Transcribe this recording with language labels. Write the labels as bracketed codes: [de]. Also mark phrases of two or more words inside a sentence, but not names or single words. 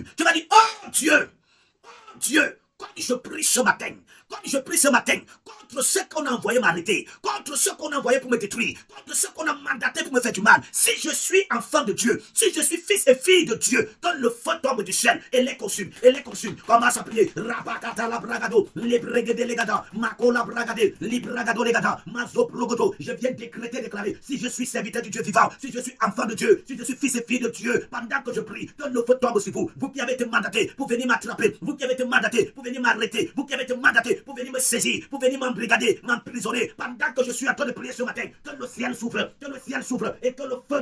[fr] Tu vas dire, oh Dieu, quand je prie ce matin, contre ceux qu'on a envoyé m'arrêter, contre ceux qu'on a envoyé pour me détruire, contre ceux qu'on a mandaté pour me faire du mal, si je suis enfant de Dieu, si je suis fils et fille de Dieu, que le feu tombe du ciel et les consume, Commence à prier. Rabakata la bragado, libregede legada, makola bragade, libragado legada, mazo progodo. Je viens déclarer, si je suis serviteur du Dieu vivant, si je suis enfant de Dieu, si je suis fils et fille de Dieu, pendant que je prie, que le feu tombe sur vous, vous qui avez été mandaté pour venir m'attraper, vous qui avez été mandaté pour venir m'arrêter, vous qui avez été mandaté pour venir me saisir, pour venir m'embrigader, m'emprisonner, pendant que je suis en train de prier ce matin, que le ciel s'ouvre, et que le feu